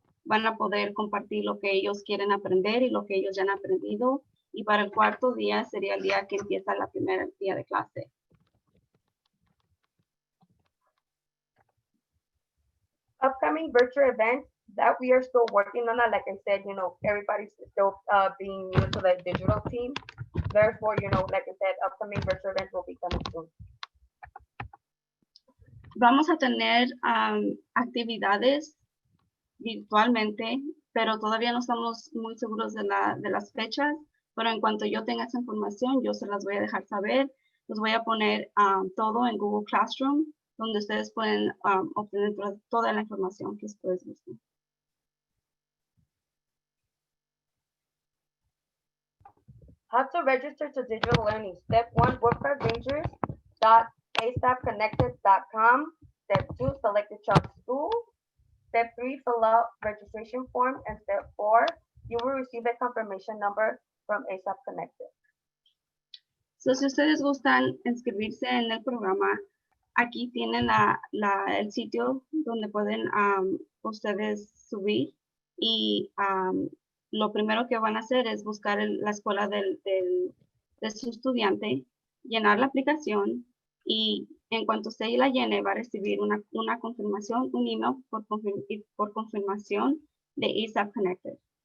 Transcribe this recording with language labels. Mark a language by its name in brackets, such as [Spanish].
[Spanish] Van a poder compartir lo que ellos quieren aprender y lo que ellos ya han aprendido. Y para el 4º día sería el día que empieza la primera día de clase. [English] Upcoming virtual events that we are still working on that. Like I said, everybody's still being new to the digital team. Therefore, like I said, upcoming virtual events will be coming soon. [Spanish] Vamos a tener actividades virtualmente, pero todavía no estamos muy seguros de las fechas, pero en cuanto yo tenga esa información, yo se las voy a dejar saber. Los voy a poner todo en Google Classroom, donde ustedes pueden obtener toda la información que ustedes busquen. [English] How to register to digital learning. Step 1, workrangers.astaffconnected.com. Step 2, select your child's school. Step 3, fill out registration form. And step 4, you will receive a confirmation number from ASAP Connected. [Spanish] So, si ustedes gustan inscribirse en el programa, aquí tienen el sitio donde pueden ustedes subir y lo primero que van a hacer es buscar la escuela de su estudiante, llenar la aplicación y en cuanto usted la llene va a recibir una confirmación, un email por confirmación de ASAP Connected.